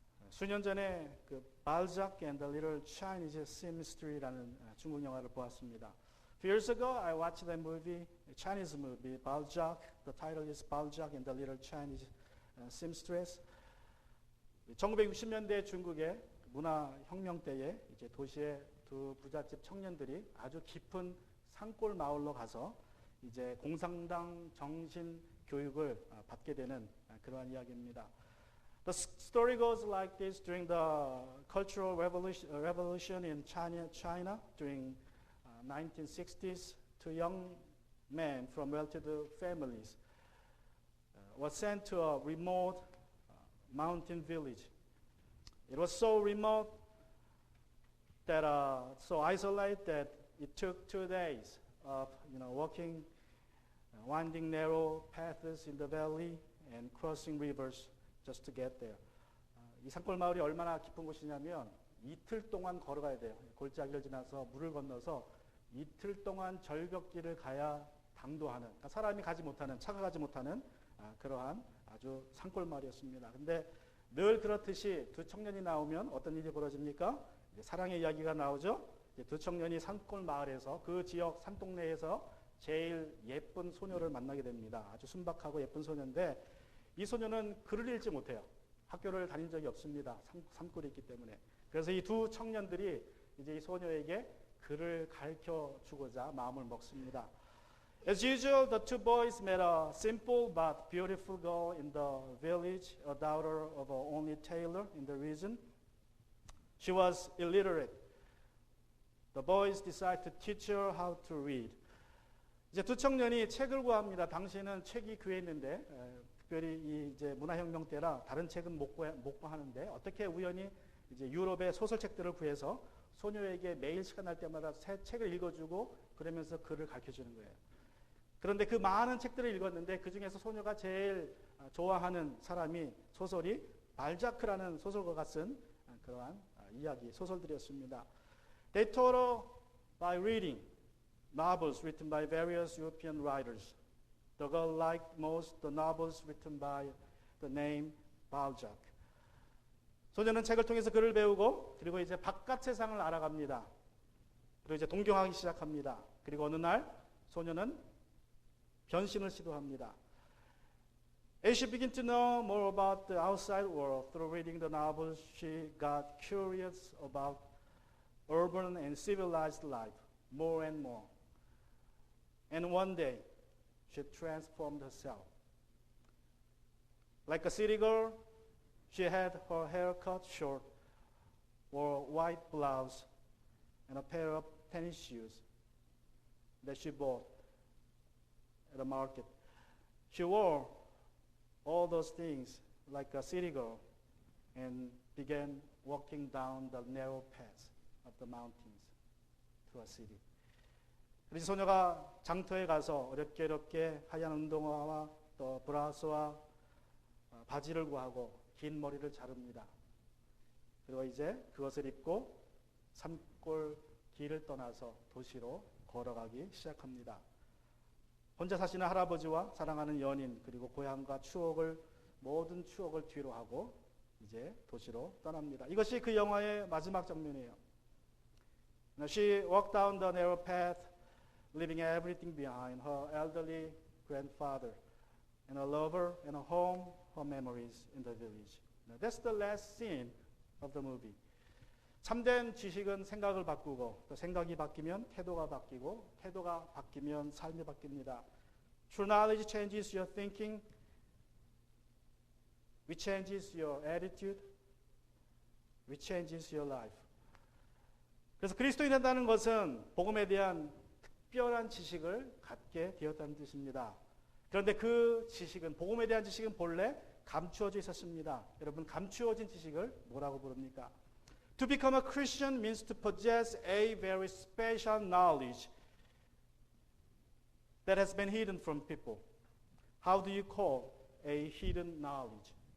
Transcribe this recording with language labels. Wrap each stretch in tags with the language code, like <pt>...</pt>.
<ko>수년 전에 그 발작 and the Little Chinese Seamstress라는 중국 영화를 보았습니다.</ko> <en>A few years ago, I watched that movie, a Chinese movie, Balzac. The title is Balzac and the Little Chinese Seamstress.</en> <ko>1960년대 중국의 문화혁명 때에 이제 도시의 두 부잣집 청년들이 아주 깊은 산골 마을로 가서 이제 공산당 정신 교육을 받게 되는 그러한 이야기입니다.</ko> <en>The story goes like this: during the Cultural Revolution in China during 1960s, two young men from well-to-do families was sent to a remote mountain village. It was so remote that so isolated that it took 2 days of walking winding narrow paths in the valley and crossing rivers just to get there.</en> <ko>이 산골 마을이 얼마나 깊은 곳이냐면 이틀 동안 걸어가야 돼요. 골짜기를 지나서 물을 건너서 이틀 동안 절벽길을 가야 당도하는, 그러니까 사람이 가지 못하는, 차가 가지 못하는 그러한 아주 산골 마을이었습니다. 근데 늘 그렇듯이 두 청년이 나오면 어떤 일이 벌어집니까? 이제 사랑의 이야기가 나오죠. 이제 두 청년이 산골 마을에서 그 지역 산동네에서 제일 예쁜 소녀를 만나게 됩니다. 아주 순박하고 예쁜 소녀인데 이 소녀는 글을 읽지 못해요. 학교를 다닌 적이 없습니다. 산골에 있기 때문에. 그래서 이 두 청년들이 이제 이 소녀에게 글을 가르쳐 주고자 마음을 먹습니다.</ko> <en>As usual, the two boys met a simple but beautiful girl in the village, a daughter of an only tailor in the region. She was illiterate. The boys decided to teach her how to read.</en> <ko>이제 두 청년이 책을 구합니다. 당시에는 책이 귀했는데 특별히 이 이제 문화혁명 때라 다른 책은 못 구하는데 어떻게 우연히 이제 유럽의 소설책들을 구해서 소녀에게 매일 시간 날 때마다 새 책을 읽어주고 그러면서 글을 가르쳐주는 거예요. 그런데 그 많은 책들을 읽었는데 그 중에서 소녀가 제일 좋아하는 사람이 소설이 발자크라는 소설가가 쓴 그러한 이야기, 소설들이었습니다.</ko> <en>They taught her by reading novels written by various European writers. The girl liked most the novels written by the name Balzac.</en> <ko>소녀는 책을 통해서 글을 배우고 그리고 이제 바깥 세상을 알아갑니다. 그리고 이제 동경하기 시작합니다. 그리고 어느 날 소녀는 변신을 시도합니다.</ko> <en>As she began to know more about the outside world through reading the novels, she got curious about urban and civilized life more and more. And one day, she transformed herself. Like a city girl, she had her hair cut short, wore a white blouse, and a pair of tennis shoes that she bought at a market. She wore all those things like a city girl and began walking down the narrow paths of the mountains to a city.</en> <ko>그래서 소녀가 장터에 가서 어렵게 하얀 운동화와 또 브라스와 바지를 구하고 긴 머리를 자릅니다. 그리고 이제 그것을 입고 산골 길을 떠나서 도시로 걸어가기 시작합니다. 혼자 사시는 할아버지와 사랑하는 연인 그리고 고향과 모든 추억을 뒤로 하고 이제 도시로 떠납니다. 이것이 그 영화의 마지막 장면이에요.</ko> <en>Now she walked down the narrow path, leaving everything behind, her elderly grandfather, and a lover, and a home, her memories in the village. Now that's the last scene of the movie.</en> <ko>참된 지식은 생각을 바꾸고 또 생각이 바뀌면 태도가 바뀌고 태도가 바뀌면 삶이 바뀝니다.</ko> <en>True knowledge changes your thinking, which changes your attitude, which changes your life.</en> <ko>그래서 그리스도인이 된다는 것은 복음에 대한 특별한 지식을 갖게 되었다는 뜻입니다. 그런데 그 지식은, 복음에 대한 지식은 본래 감추어져 있었습니다. 여러분, 감추어진 지식을 뭐라고 부릅니까?</ko> <en>To become a Christian means to possess a very special knowledge that has been hidden from people. How do you call a hidden knowledge?</en>